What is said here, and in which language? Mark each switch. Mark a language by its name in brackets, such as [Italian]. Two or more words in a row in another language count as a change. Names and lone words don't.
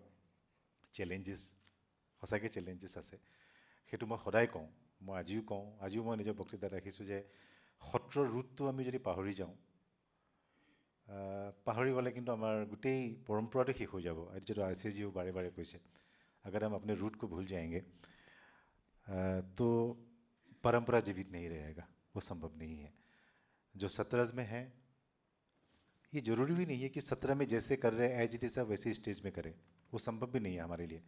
[Assamese] চেলেঞ্জেছ, সঁচাকৈ চেলেঞ্জেছ আছে, সেইটো মই সদায় কওঁ, মই আজিও মই নিজৰ বক্তৃতাত ৰাখিছোঁ যে সত্ৰৰ ৰুটটো আমি যদি পাহৰি যাওঁ, পাহৰি গ'লে কিন্তু আমাৰ গোটেই পৰম্পৰাটো শেষ হৈ যাব। আৰু যিটো RC জিও বাৰে বাৰে কৈছে, [Hindi] अगर हम अपने रूट को भूल जाएंगे तो परंपरा जीवित नहीं रहेगा, वो संभव नहीं है। जो सत्रज में है, ये जरूरी भी नहीं है कि 17 में जैसे कर रहे हैं [English] as it is [Hindi] वैसे स्टेज में करें, वो संभव भी नहीं है हमारे लिए।